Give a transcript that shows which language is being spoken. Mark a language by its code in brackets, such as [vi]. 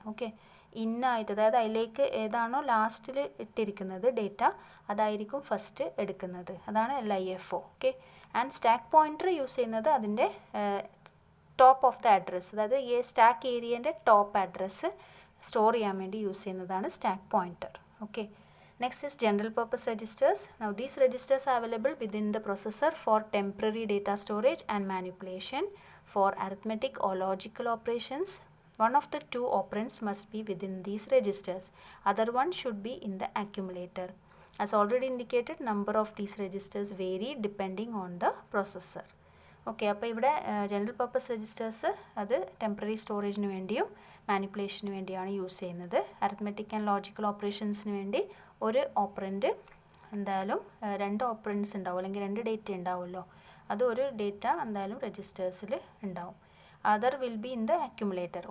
[ml] Okay, ഇന്നായിട്ട്, അതായത് അതിലേക്ക് ഏതാണോ ലാസ്റ്റിൽ ഇട്ടിരിക്കുന്നത് ഡേറ്റ അതായിരിക്കും ഫസ്റ്റ് എടുക്കുന്നത്. അതാണ് LIFO. Okay, and stack pointer use ചെയ്യുന്നത് അതിൻ്റെ [en] top of the address, [ml] അതായത് ഈ സ്റ്റാക്ക് ഏരിയൻ്റെ ടോപ്പ് അഡ്രസ്സ് സ്റ്റോർ ചെയ്യാൻ വേണ്ടി യൂസ് ചെയ്യുന്നതാണ് stack pointer. [en] Okay, next is general purpose registers. Now these registers are available within the processor for temporary data storage and manipulation for arithmetic or logical operations. One of the two operands must be within these registers. Other one should be in the accumulator. As already indicated, number of these registers vary depending on the processor. [ml] Okay, അപ്പോൾ ഇവിടെ general purpose registers അത് temporary സ്റ്റോറേജിന് വേണ്ടിയും മാനിപ്പുലേഷന് വേണ്ടിയാണ് use ചെയ്യുന്നത്. Arithmetic and logical ഓപ്പറേഷൻസിന് വേണ്ടി ഒരു operant എന്തായാലും 2 ഓപ്പറൻറ്റ്സ് ഉണ്ടാവും, അല്ലെങ്കിൽ 2 ഡേറ്റ ഉണ്ടാവുമല്ലോ. അത് ഒരു ഡേറ്റ എന്തായാലും രജിസ്റ്റേഴ്സിൽ ഉണ്ടാവും. [en] Other will be in the accumulator.